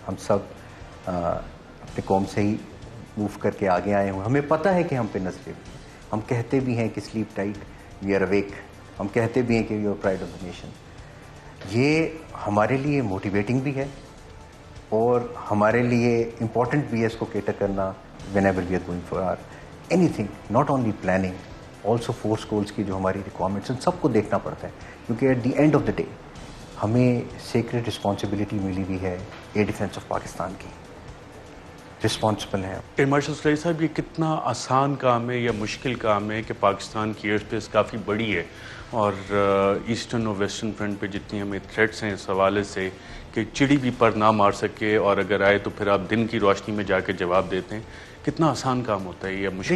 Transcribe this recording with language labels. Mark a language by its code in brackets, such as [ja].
[ur] ہم سب اپنی قوم سے ہی موو کر کے آگے آئے ہوئے. ہمیں پتہ ہے کہ ہم پہ نظریں بھی ہیں. ہم کہتے بھی ہیں کہ [en] Sleep tight, we are awake. [ur] ہم کہتے بھی ہیں کہ [en] We are pride of the nation. [ur] یہ ہمارے لیے موٹیویٹنگ بھی ہے اور ہمارے لیے امپورٹنٹ بھی ہے اس کو کیٹر کرنا. [en] whenever we are going for our anything, not only planning, also force goals [ur] کی جو ہماری [en] requirements [ur] ان سب کو دیکھنا پڑتا ہے کیونکہ [en] at the end of the day ہمیں sacred responsibility [ur] ملی ہوئی ہے ایئر ڈیفنس آف پاکستان کی. رسپانسبل ہے. ایئر مارشل فلاحی صاحب, یہ کتنا آسان کام ہے یا مشکل کام ہے کہ پاکستان کی ایئر اسپیس کافی بڑی ہے اور ایسٹرن اور ویسٹرن فرنٹ پہ جتنی ہمیں تھریٹس ہیں اس حوالے سے کہ چڑی بھی پر نہ مار سکے اور اگر آئے تو پھر آپ دن کی روشنی میں جا کے جواب دیتے ہیں, کتنا آسان کام ہوتا ہے یا مشکل؟